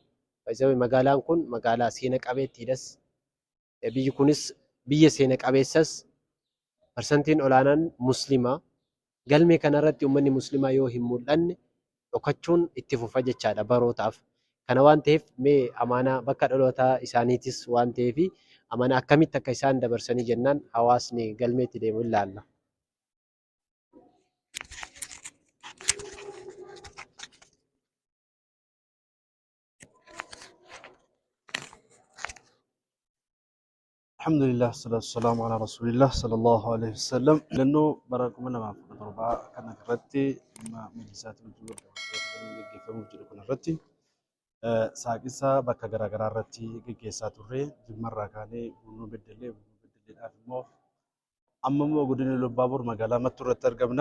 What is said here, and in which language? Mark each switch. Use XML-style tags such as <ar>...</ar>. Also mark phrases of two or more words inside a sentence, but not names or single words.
<om>Magaalaan kun magaalaa seena qabeettiidhas. Biyyi kunis biyya seena qabeessas parsantiin olaanaan muslimaa. Galmee kanarratti uummanni muslimaa yoo hin mul'anne dhokachuun itti fufa jechaadha barootaaf. Kana waan ta'eef mee amaanaa bakka dhalootaa isaaniitis waan ta'eef amaanaa akkamitti akka isaan dabarsanii jennaan hawaasni galmeetti deemu ilaalla.</om> <ar>الحمد لله، الصلاة والسلام على رسول الله صلى الله عليه وسلم.</ar> <om>Lannoo bara 2017 kana irratti majlisaatti gaggeeffamuuf jiru kana irratti saaqisa bakka garaagaraa irratti gaggeessaa turre Jimmarraa kaanee Buunoo Beddelleedhaaf immoo amma immoo godina Iluu Abbaa Boor magaalaa Mattuu irratti argamna.</om>